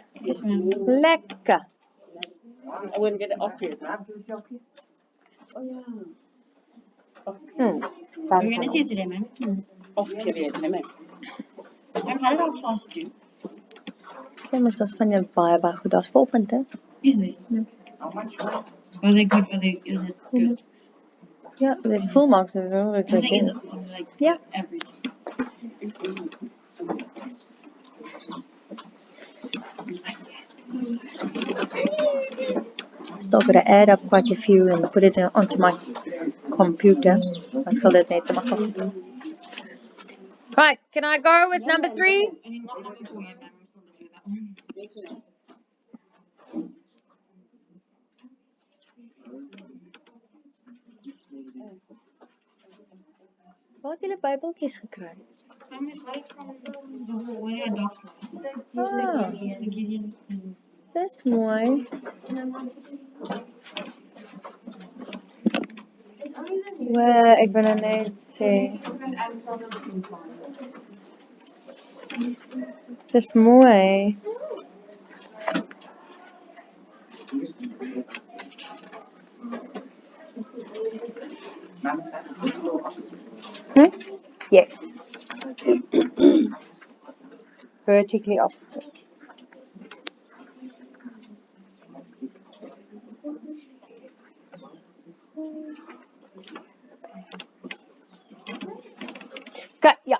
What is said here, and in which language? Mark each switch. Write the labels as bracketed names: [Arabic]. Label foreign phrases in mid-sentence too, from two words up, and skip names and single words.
[Afrikaans] Lekker. [English] I wouldn't get it off here. Oh yeah. Hmm. We're gonna see it today, ma'am. Off period, nee. Ma'am, how did our class do? [Afrikaans] Sê mos daar's van jou baie goed. Daar's volpunte. [English] Is it? Are they good? Is it good? [Afrikaans] Ja, die [English] full marks [Afrikaans] is wel [English] I think is okay. it like Yeah. average? Still got to add up quite a few and put it onto my computer. [Afrikaans] I sal dit net maak. [English] Right, can I go with number 3? I mean, not number 4 yet, ma'am. I'm still busy with that one. [Afrikaans] Waar het julle Bybeltjies gekry? [English] Ma'am, it's right from where our dogs live. Ah, The Gideon. [Afrikaans] dis mooi. Ek wil nou net sê. Dis mooi. [English] Hmm? Yes. Vertically opposite. Okay, yeah.